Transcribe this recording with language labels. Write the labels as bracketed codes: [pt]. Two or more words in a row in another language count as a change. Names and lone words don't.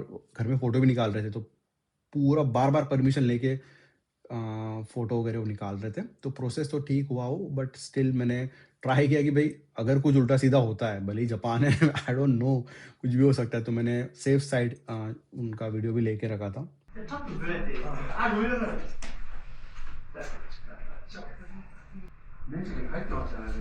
[hi] घर में फ़ोटो भी निकाल रहे थे तो पूरा बार बार परमिशन लेके फ़ोटो वगैरह वो निकाल रहे थे। तो प्रोसेस तो ठीक हुआ हो, [en] but still [hi] मैंने ट्राई किया कि भाई अगर कुछ उल्टा सीधा होता है, भले ही जापान है [en] I don't know, [hi] कुछ भी हो सकता है, तो मैंने [en] safe side [hi] उनका वीडियो भी लेके रखा था। [ja] ちょっとずれて、あ、ごめんなさい。電池に入ってましたね。